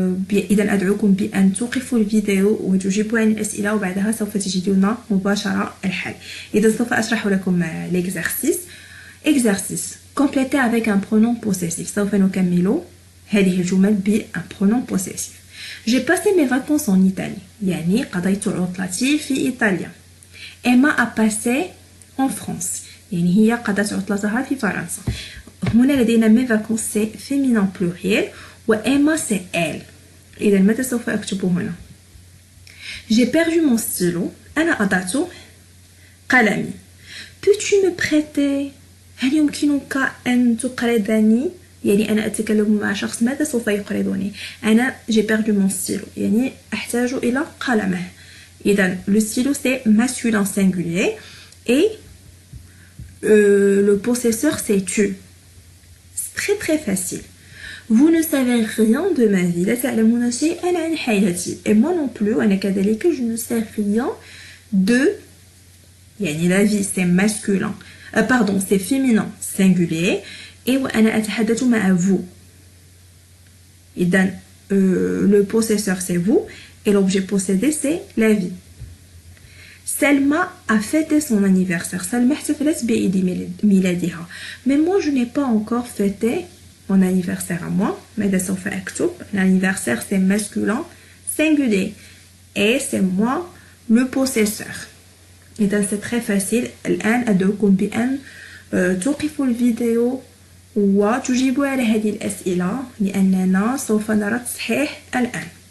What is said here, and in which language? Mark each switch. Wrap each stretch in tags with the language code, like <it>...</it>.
<ar>إذا أدعوكم بأن توقفوا الفيديو وتجيبوا عن الأسئلة، وبعدها سوف تجدون مباشرة الحل. إذا سوف أشرح لكم</ar> <fr>l'exercice complété avec un pronom possessif.</fr> <ar>سوف نكمل هذه الجمل ب</ar> <fr>un pronom possessif. J'ai passé mes vacances en Italie،</fr> <ar>يعني قضيت عطلتي في إيطاليا.</ar> <fr>Emma a passé en France،</fr> <ar>يعني هي قضت عطلتها في فرنسا. هنا لدينا</ar> <fr>mes vacances c'est féminin pluriel، وإما c'est elle.</fr> <ar>إذا ماذا سوف أكتب هنا؟</ar> <fr>J'ai perdu mon stylo،</fr> <ar>أنا أضعت قلمي.</ar> <fr>Peux-tu me prêter؟</fr> <ar>هل يمكنك أن تقرضني؟ يعني أنا أتكلم مع شخص ماذا سوف يقرضني؟ أنا</ar> <fr>j'ai perdu mon stylo،</fr> <ar>يعني أحتاج إلى قلمه.</ar> <fr>إذا le stylo c'est masculin singulier et le possesseur c'est tu. C'est très très facile. Vous ne savez rien de ma vie.</fr> <ar>لا تعلمون شيئا عن حياتي.</ar> <fr>Et moi non plus.</fr> <ar>أنا كذلك</ar> <fr>je ne sais rien de. يعني la vie c'est masculin. Pardon, c'est féminin singulier.</fr> <ar>Et وأنا أتحدث مع vous.</ar> <fr>إذن le possesseur c'est vous et l'objet possédé c'est la vie. Selma a fêté son anniversaire.</fr> <ar>Selma احتفلت بعيد ميلادها.</ar> <fr>Mais moi je n'ai pas encore fêté mon anniversaire à moi.</fr> <ar>ماذا سوف أكتب؟</ar> <fr>L'anniversaire c'est masculin singulier et c'est moi le possesseur. إذا c'est très facile.</fr> <ar>الآن أدعوكم بأن توقفوا الفيديو وتجيبوا على هذه الأسئلة لأننا سوف نرى التصحيح الآن.</ar>